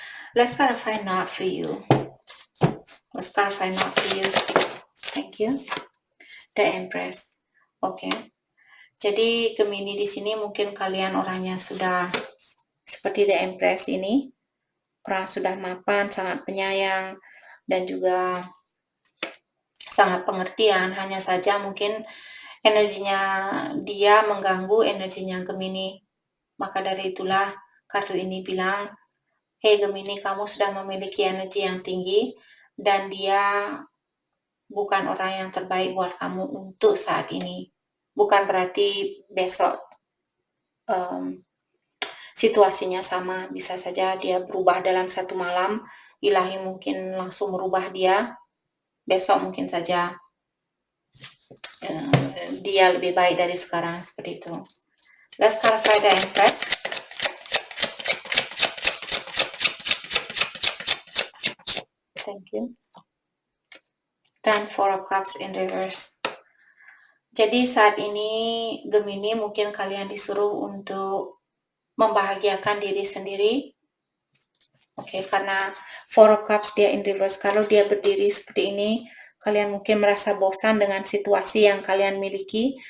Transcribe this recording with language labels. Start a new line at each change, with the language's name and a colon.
English: Let's clarify not for you. Let's clarify not for you. Thank you. The Empress. Oke.
Indonesian: Jadi Gemini di sini mungkin kalian orangnya sudah seperti The Empress ini, orang sudah mapan, sangat penyayang, dan juga sangat pengertian. Hanya saja mungkin energinya dia mengganggu energinya Gemini. Maka dari itulah kartu ini bilang, hey Gemini, kamu sudah memiliki energi yang tinggi, dan dia bukan orang yang terbaik buat kamu untuk saat ini. Bukan berarti besok situasinya sama, bisa saja dia berubah dalam satu malam, ilahi mungkin langsung merubah dia, besok mungkin saja dia lebih baik dari sekarang, seperti itu.
English: Let's clarify the Empress. Thank you.
Indonesian: Dan
English: Four of Cups in reverse.
Indonesian: Jadi saat ini Gemini mungkin kalian disuruh untuk membahagiakan diri sendiri. Oke, karena Four of Cups dia in reverse. Kalau dia berdiri seperti ini, kalian mungkin merasa bosan dengan situasi yang kalian miliki.